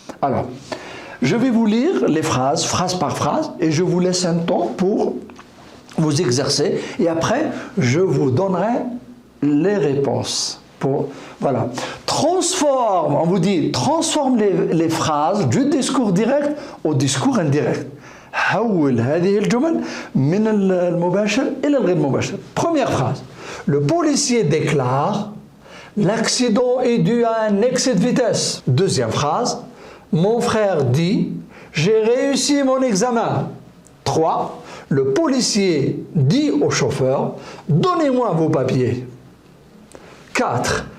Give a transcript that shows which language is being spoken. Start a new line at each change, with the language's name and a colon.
French: Alors, je vais vous lire les phrases, phrase par phrase, et je vous laisse un temps pour vous exercer. Et après, je vous donnerai les réponses. Voilà. Transforme, on vous dit, transforme les phrases du discours direct au discours indirect.
Arabic: حول هذه الجمل من المباشر إلى الغير مباشر.
French: Première phrase. Le policier déclare l'accident est dû à un excès de vitesse. Deuxième phrase. Mon frère dit j'ai réussi mon examen. 3. Le policier dit au chauffeur donnez-moi vos papiers. 4.